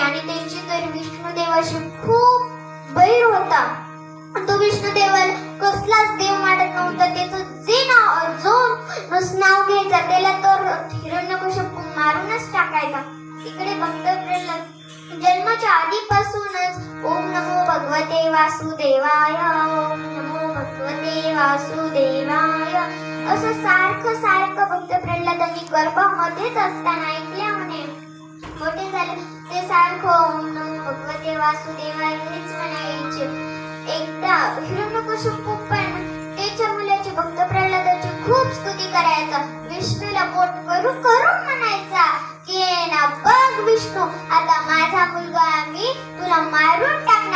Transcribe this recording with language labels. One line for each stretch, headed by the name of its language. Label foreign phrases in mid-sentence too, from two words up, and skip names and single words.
Marathi: आणि त्यांची तर विष्णुदेवाशी खूप बैर होता. तो विष्णुदेवाला कसलाच देव मानत नव्हता. त्याचं जे नाव घ्यायचा त्याला तर हिरण्यकश्यपू मारूनच टाकायचा. इकडे भक्त प्रल्हाद जन्माच्या आधीपासूनच
Sanskrit: ओम नमो भगवते वासुदेवाय, ओम नमो भगवते वासुदेवाय
Marathi: असं सारखं भक्त प्रल्हादांनी गर्भामध्येच असताना ऐकल्या म्हणे. मोठे झाले ते सारखं
Sanskrit: ओम नमो भगवते वासुदेवाय
Marathi: हेच म्हणायचे. एकदा हिरण्यकश्यपू पण त्याच्या मुलाची भक्त प्रल्हादाची खूप स्तुती करायचा. विष्णूला बोट करून म्हणायचा की ना बघ विष्णू, आता माझा मुलगा मी तुला मारून टाकणार.